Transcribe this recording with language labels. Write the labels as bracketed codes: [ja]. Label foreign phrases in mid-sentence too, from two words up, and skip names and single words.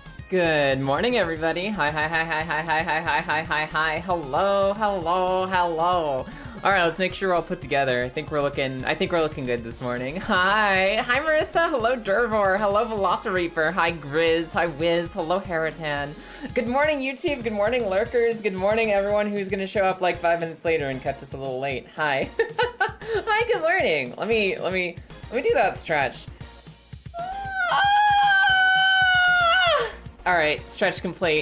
[en] Good morning, everybody. Hi, hi, hi, hi, hi, hi, hi, hi, hi, hi, hi. Hello, hello, hello. All right, let's make sure we're all put together. I think we're looking good this morning. Hi, Marissa. Hello, Dervor. Hello, Velocireaper. Hi, Grizz. Hi, Wiz. Hello, Heritan. Good morning, YouTube. Good morning, lurkers. Good morning, everyone who's gonna show up like 5 minutes later and catch us a little late. Hi. Hi. Good morning. Let me do that stretch. All right, stretch complete.